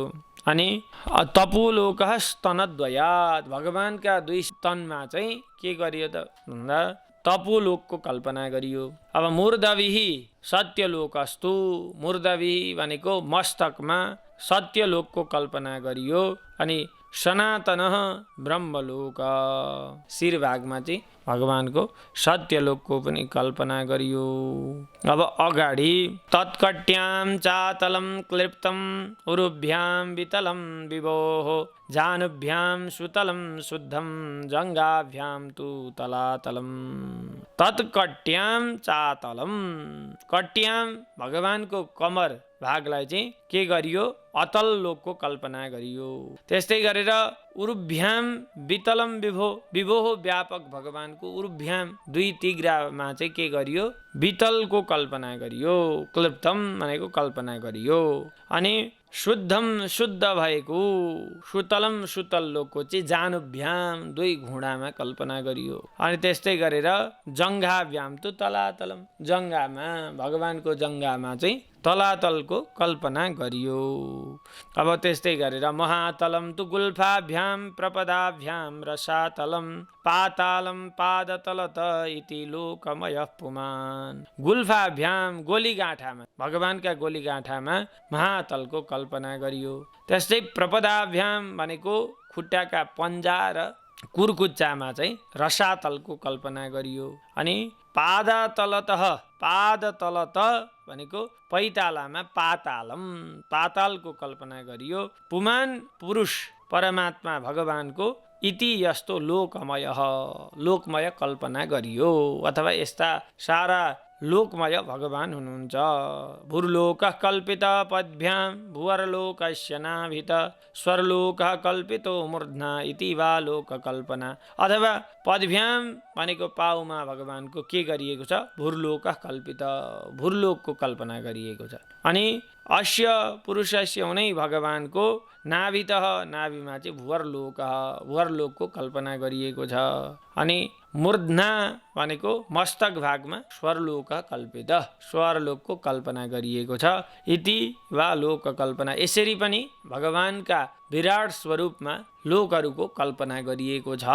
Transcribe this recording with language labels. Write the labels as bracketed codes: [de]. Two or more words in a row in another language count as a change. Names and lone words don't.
[ne] अनि [sa] तपोलोकः स्तनद्वयात् [ne] भगवानका 2 स्तनमा चाहिँ के गरियो त भन्दा तपोलोकको कल्पना गरियो। अब [sa] मूर्धभिः सत्यलोकस्तु मूर्धभिः [ne] भनेको मस्तकमा सत्यलोकको कल्पना गरियो। अनि [sa] सनातनः ब्रह्मलोक [ne] शिरभागमा चाहिँ भगवानको सत्यलोकको पनि कल्पना गरियो। [sa] अब अगाडि तत्कट्यां चातलं क्लिप्तम् उरुभ्यां वितलं विभोः जानुभ्यां सुतलं शुद्धं जङ्घाभ्यां तु तलातलम्। तत्कट्यां चातलं कट्यां [ne] भगवानको कमर भागलाई चाहिँ के गरियो अतल लोकको कल्पना गरियो। त्यस्तै गरेर [sa] उरुभ्याम वितलम विभोह [ne] व्यापक भगवानको उरुभ्याम 2 तिग्रामा चाहिँ के गरियो वितलको कल्पना गरियो। क्लिप्तम भनेको कल्पना गरियो। अनि शुद्धम शुद्ध भएको सुतलम सुतल लोकको चाहिँ जानुभ्याम 2 घुँडामा कल्पना गरियो। अनि त्यस्तै गरेर [sa] जङ्घाभ्याम तु तलातलम [ne] जङ्घामा भगवानको जङ्घामा चाहिँ तलातलको कल्पना गरियो। [sa] अब त्यस्तै गरेर महातलम तु गुल्फाभ्याम प्रपदाभ्याम रसातलम पातालम पादतलत इति लोकमयः पुमान्। [ne] गुल्फाभ्याम गोलीगाँठामा भगवानका गोलीगाँठामा महातलको कल्पना गरियो। त्यस्तै प्रपदाभ्याम भनेको खुट्टाका पन्जा र कुर्कुच्चामा चाहिँ रसातलको कल्पना गरियो। अनि पादतलत भनेको पैतालामा पातालको कल्पना गरियो। पुमान पुरुष परमात्मा भगवानको इति यस्तो लोकमय कल्पना गरियो। अथवा यस्ता सारा लोकमय भगवान हुनुहुन्छ। [sa] भूर्लोकः कल्पितः पद्भ्यां भुवरलोकस्य नाभितः स्वर्लोकः कल्पितो मूर्ध्ना इति वा लोककल्पना। [ne] अथवा पद्भ्यां भनेको पाउमा भगवानको के गरिएको छ? [sa] भूर्लोकः कल्पितः, [ne] भूर्लोकको कल्पना गरिएको छ। अनि [sa] अस्य पुरुषस्य [ne] हुनै भगवानको नाभितः, नाभिमा चाहिँ भुवरलोकः, भुवरलोकको कल्पना गरिएको छ। अनि मूर्ध्ना भनेको मस्तक भागमा [sa] स्वर्लोकः कल्पितः, [ne] स्वर्लोकको कल्पना गरिएको छ। [sa] इति वा लोक कल्पना। [ne] यसरी पनि भगवानका विराट स्वरूपमा लोकहरूको कल्पना गरिएको छ।